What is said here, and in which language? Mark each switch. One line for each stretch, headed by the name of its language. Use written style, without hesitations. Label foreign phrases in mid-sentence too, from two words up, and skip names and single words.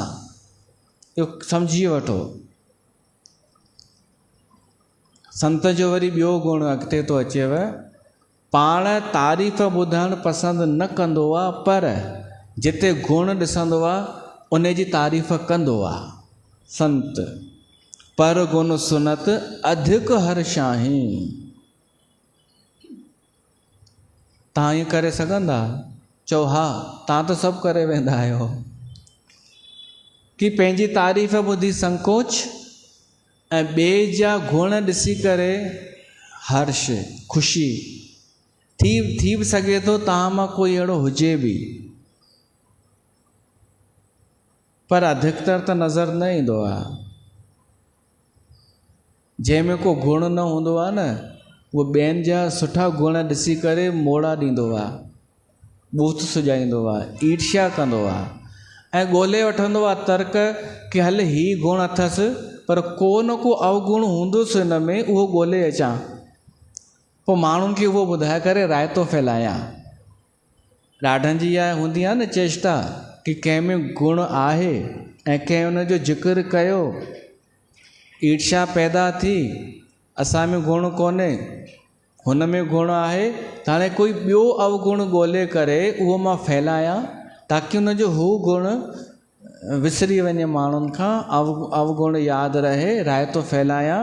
Sindhi: इहो सम्झी वठो। संत जो वरी ॿियो गुण अॻिते थो अचेव, पाण तारीफ़ ॿुधणु पसंदि न कंदो आहे, पर जिते गुण ॾिसंदो आहे उन जी तारीफ़ कंदो आहे।
Awadhi: संत पर गुण सुनत अधिक हर्षाही।
Sindhi: तव्हां ईअं करे सघंदा? चओ हा, तव्हां त सभु करे वेंदा आहियो कि पंहिंजी तारीफ़ ॿुधी संकोच ऐं ॿिए जा गुण ॾिसी करे हर्ष, ख़ुशी थी बि सघे थो तव्हां मां कोई अहिड़ो हुजे बि, पर अधिकतर त नज़र न ईंदो आहे। जंहिंमें को गुण न हूंदो आहे न, उहो ॿियनि जा सुठा गुण ॾिसी करे मोड़ा ॾींदो आहे, बूथ सुॼाईंदो आहे, ईर्ष्या कंदो आहे, ऐं ॻोल्हे वठंदो आहे तर्क कि हल ही गुण अथसि, पर को न को अवगुण हूंदुसि हिन में, उहो ॻोल्हे अचां, पोइ माण्हुनि खे उहो ॿुधाए करे रायतो फैलायां। ॾाढनि जी इहा हूंदी आहे न चेष्टा कि कंहिं में गुण आहे ऐं कंहिं हुन जो ज़िक्र कयो, ईर्ष्या पैदा थी, असां में गुण कोन्हे, हुन में गुण आहे, त हाणे कोई ॿियो अवगुण ॻोल्हे करे उहो मां फैलायां ताकी हुन जो हू गुण विसरी वञे माण्हुनि खां, अवगुण यादि रहे, रायतो फैलायां।